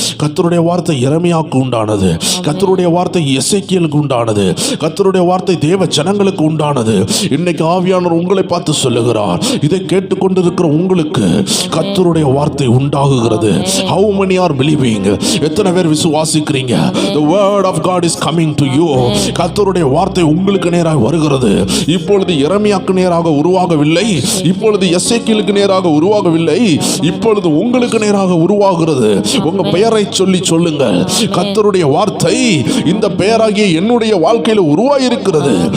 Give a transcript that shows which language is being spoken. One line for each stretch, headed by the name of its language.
Tamil: கர்த்தருடைய வார்த்தை எரேமியாவுக்கு உண்டானது, கர்த்தருடைய வார்த்தை எசேக்கியேலுக்கு உண்டானது, கர்த்தருடைய வார்த்தை தேவ ஜனங்களுக்கு உண்டானது. இன்னைக்கு ஆவியானவர் உங்களை பார்த்து சொல்லுகிறார், இதை கேட்டுக்கொண்டிருக்கிற உங்களுக்கு கர்த்தருடைய வார்த்தை உண்டாகுகிறது.
English: How many are believing?
Tamil: எத்தனை பேர் விசுவாசிக்கிறீங்க?
English: The word of God is coming to you.
Tamil: கர்த்தருடைய வார்த்தை உங்களுக்கு நேராக வருகிறது. இப்பொழுது எரேமியாவுக்கு நேராக உருவாகவில்லை, இப்பொழுது எசேக்கியேலுக்கு நேராக உருவாகவில்லை, இப்பொழுது உங்களுக்கு நேராக உருவாகிறது. உங்க பெயரை சொல்லி சொல்லுங்கள், கர்த்தருடைய வார்த்தை இந்த பெயராகிய என்னுடைய வாழ்க்கையில உருவாயிருக்கிறது.